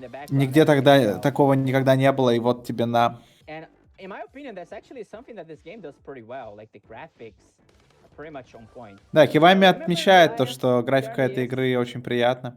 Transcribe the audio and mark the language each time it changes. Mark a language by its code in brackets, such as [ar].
[ru] Нигде тогда такого никогда не было, и вот тебе на. [en] In my opinion, that's actually something that this game does pretty well. Like the graphics are pretty much on point. [ru] Да, Кивами отмечает то, что графика этой игры очень приятна.